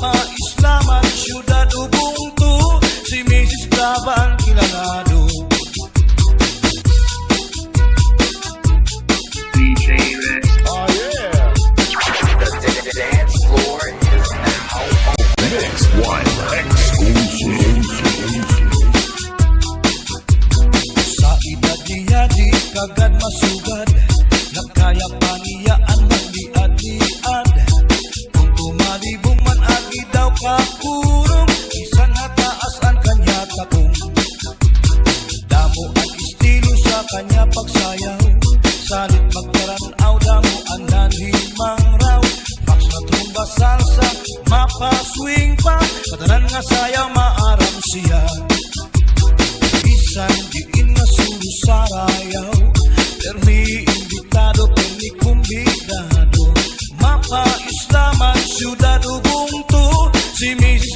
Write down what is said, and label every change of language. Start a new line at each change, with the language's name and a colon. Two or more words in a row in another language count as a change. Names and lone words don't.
Hiligaynon: Islaman, syudad Ubuntu, si Mrs. Clava ang kilalado. DJ Rex.
English: Oh yeah. The dance floor is now open. Next one. Exclusive.
Hiligaynon: Sa edad niya di kagad masugad, nakaya pa niya ang magliad-liad. Kung tumalibong man agi daw kakurong, isan hataas ang kanya takong. Damo ang estilo sa kanya pagsayaw, salit magkaranaw, damo ang nanhimang raw. Fax na trumba salsa, mapa swing pa, katanan nga sayaw maaram siya. Bisan diin nga sulu sarayaw, permi imbitado, permi kumbidado. Mapa Islaman, syudad Ubuntu, si Mrs.